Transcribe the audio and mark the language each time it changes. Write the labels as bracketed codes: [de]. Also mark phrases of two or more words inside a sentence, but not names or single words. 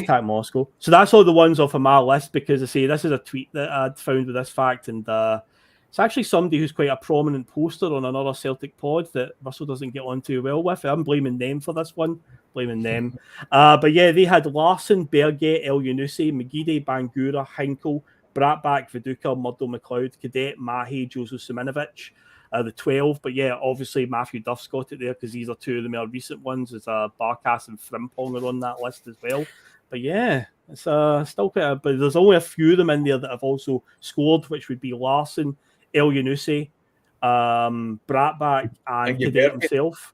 [en] Spartak Moscow. So that's all the ones off of my list, because I say this is a tweet that I'd found with this fact, and it's actually somebody who's quite a prominent poster on another Celtic pod that Russell doesn't get on too well with. I'm blaming them for this one. Blaming them. But yeah, they had Larson, Berge, El Yunusi, McGeady, Bangura, Hinkle, Bratback, Viduka, Murdo McLeod, Cadet, Mahe, Joseph Siminovic. The 12, but yeah, obviously Matthew Duff's got it there because these are two of the more recent ones. There's Barkas and Frimpong are on that list as well. But yeah, it's still quite but there's only a few of them in there that have also scored, which would be Larson, El Yunusi, Bratback, and Cadet himself.